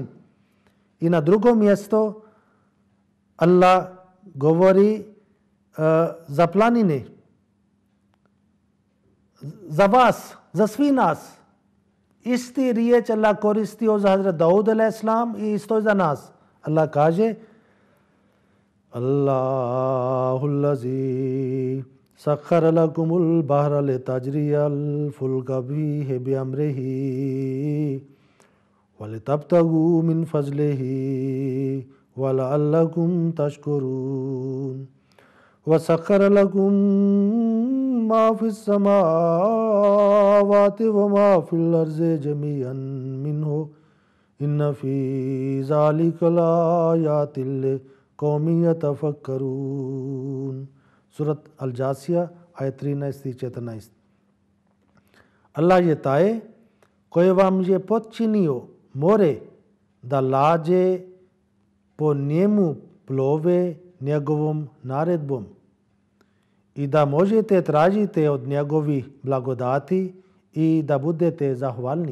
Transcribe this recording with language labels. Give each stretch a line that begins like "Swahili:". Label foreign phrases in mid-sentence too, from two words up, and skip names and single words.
Bosnian: I na drugo mjesto Allah govori za planine, za vas, za svi nas. Isti riječ Allah koristio za Hazrat Daud a.s. i isto za nas. Allah kaže:
Arabic: الله الذي سخر لكم البحر لتجري الفلك به بأمره ولتبتغوا من فضله ولعلكم تشكرون وسخر لكم ما في السماوات وما في الأرض جميعا منه إن في ذلك لآيات لقوم يتفكرون.
Bosnian: सूरत अल जासिया ayat 13 Allah yetaye koje vam je potčinio more da lađe po njemu plove njegovom naredbom i da možete tražiti od njegovih blagodati i da budete zahvalni.